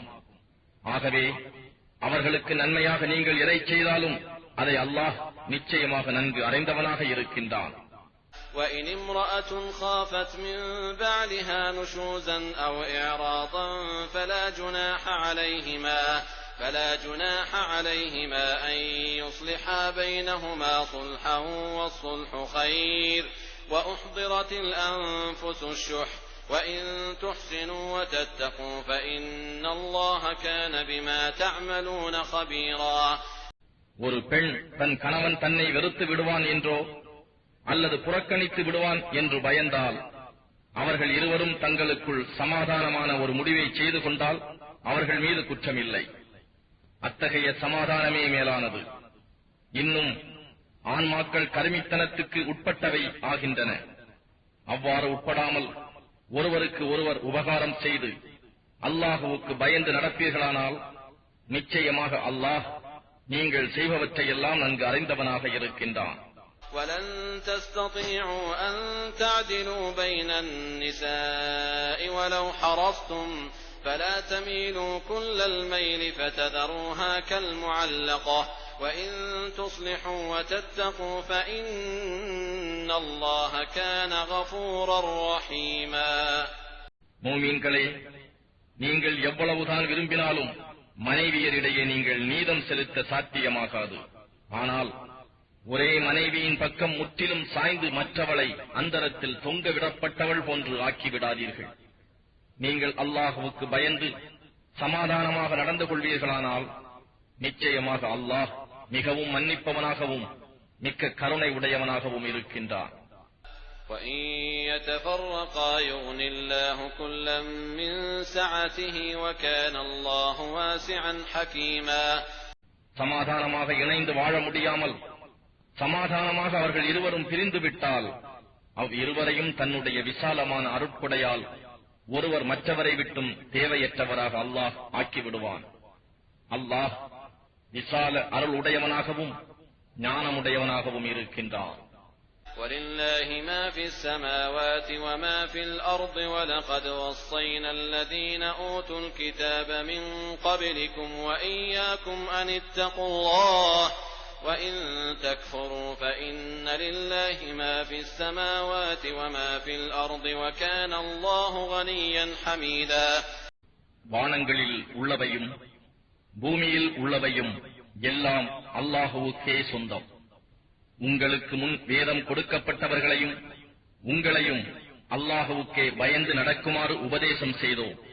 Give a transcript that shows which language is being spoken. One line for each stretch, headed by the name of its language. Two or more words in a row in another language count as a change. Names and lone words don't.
Tamil: ஆகவே அவர்களுக்கு நன்மையாக நீங்கள் எதை செய்தாலும் அதை அல்லாஹ் நிச்சயமாக நன்கு அறிந்தவனாக இருக்கின்றான்.
Arabic: وَإِنِ امْرَأَةٌ خَافَتْ مِنْ بَعْلِهَا نُشُوزًا أَوْ إِعْرَاضًا فَلَا جُنَاحَ عَلَيْهِمَا أَنْ يُصْلِحَا بَيْنَهُمَا صُلْحًا وَالصُّلْحُ خَيْرٌ وَأُحْضِرَتِ الْأَنْفُسُ الشُّحَّ وَإِنْ تُحْسِنُوا وَتَتَّقُوا فَإِنَّ اللَّهَ كَانَ بِمَا تَعْمَلُونَ خَبِيرًا.
Tamil: ஒரு பெண் தன் கணவன் தன்னை வெறுத்து விடுவான் என்றோ அல்லது புறக்கணித்து விடுவான் என்று பயந்தால் அவர்கள் இருவரும் தங்களுக்குள் சமாதானமான ஒரு முடிவை செய்து கொண்டால் அவர்கள் மீது குற்றமில்லை. அத்தகைய சமாதானமே மேலானது. இன்னும் ஆண்மாக்கள் கருமித்தனத்துக்கு உட்பட்டவை ஆகின்றன. அவ்வாறு உட்படாமல் ஒருவருக்கு ஒருவர் உபகாரம் செய்து அல்லாஹுவுக்கு பயந்து நடப்பீர்களானால் நிச்சயமாக அல்லாஹ் நீங்கள் செய்பவற்றையெல்லாம் நன்கு அறிந்தவனாக இருக்கின்றான்.
Arabic: وَلَن تَسْتَطِيعُوا أَن تَعْدِلُوا بَيْنَ النِّسَاءِ وَلَوْ حَرَصْتُمْ فَلَا تَمِيلُوا كُلَّ الْمَيْلِ فَتَذَرُوهَا كَالْمُعَلَّقَةِ وَإِن تُصْلِحُوا وَتَتَّقُوا فَإِنَّ اللَّهَ كَانَ غَفُورًا رَّحِيمًا.
Tamil: மூமீன்களே, நீங்கள் எவ்வளவுதான் விரும்பினாலும் மனைவியரிடையே நீங்கள் நீதம் செலுத்த சாத்தியமாகாது. ஆனால் ஒரே மனைவியின் பக்கம் முற்றிலும் சாய்ந்து மற்றவளை அந்தரத்தில் தொங்கவிடப்பட்டவள் போன்று ஆக்கிவிடாதீர்கள். நீங்கள் அல்லாஹுவுக்கு பயந்து சமாதானமாக நடந்து கொள்வீர்களானால் நிச்சயமாக அல்லாஹ் மிகவும் மன்னிப்பவனாகவும் மிக்க கருணை உடையவனாகவும் இருக்கின்றான்.
Arabic: وإن يتفرقا يغن الله كلا من سعته وكان الله واسعا حكيما.
Tamil: சமாதானமாக இணைந்து வாழ முடியாமல் சமாதானமாக அவர்கள் இருவரும் பிரிந்து விட்டால் இருவரையும் தன்னுடைய விசாலமான அருட்கொடையால் ஒருவர் மற்றவரை விட்டும் தேவையற்றவராக அல்லாஹ் ஆக்கிவிடுவான். அல்லாஹ் விசால அருள் உடையவனாகவும் ஞானமுடையவனாகவும் இருக்கின்றான்.
Arabic: وَلِلَّهِ مَا فِي السَّمَاوَاتِ وَمَا فِي الْأَرْضِ وَلَقَدْ وَصَّيْنَا الَّذِينَ أُوتُوا الْكِتَابَ مِنْ قَبْلِكُمْ وَإِيَّاكُمْ أَنِ اتَّقُوا اللَّهَ وَإِنْ تَكْفُرُوا فَإِنَّ لِلَّهِ مَا فِي السَّمَاوَاتِ وَمَا فِي الْأَرْضِ وَكَانَ اللَّهُ غَنِيًّا حَمِيدًا.
Tamil: வானங்களில் உள்ளவையும் பூமியில் உள்ளவையும் எல்லாம் அல்லாஹுவுக்கே சொந்தம். உங்களுக்கு முன் வேதம் கொடுக்கப்பட்டவர்களையும் உங்களையும் அல்லாஹுவுக்கே பயந்து நடக்குமாறு உபதேசம் செய்தோம்.